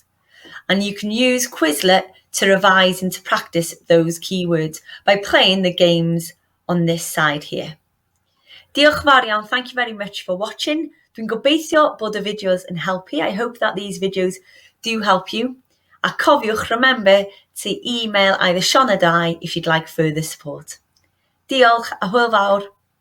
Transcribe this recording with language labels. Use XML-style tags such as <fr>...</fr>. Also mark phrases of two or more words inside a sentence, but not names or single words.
<en>And you can use Quizlet to revise and to practice those keywords by playing the games on this side here.</en> <cy>Diolch fawr iawn,</cy> <en>thank you very much for watching.</en> <cy>Dwi'n gobeithio bod y fideos yn helpu.</cy> <en>I hope that these videos do help you.</en> <cy>A cofiwch,</cy> <en>remember to email either Sian or Di if you'd like further support.</en> <cy>Diolch a hwyl fawr.</cy>